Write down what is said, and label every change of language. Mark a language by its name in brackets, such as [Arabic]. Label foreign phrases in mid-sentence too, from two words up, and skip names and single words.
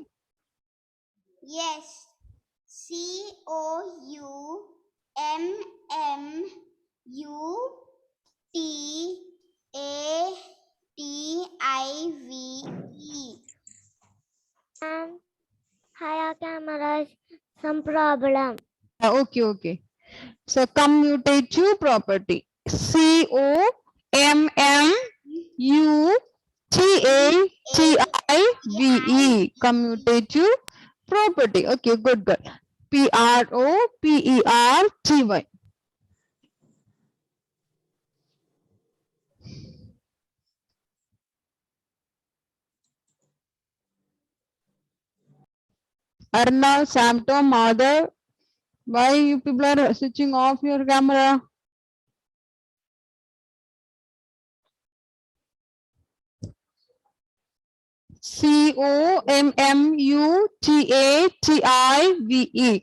[English] Yes. Commutative. Hi, camera. Some problem. Okay. So commutative property. C-O-M-M-U-T-A-T-I-V-E. Commutative property. Okay, good. P-R-O-P-E-R-T-Y. Arnav, Samtom, Madhav, why you people are switching off your camera? C-O-M-M-U-T-A-T-I-V-E.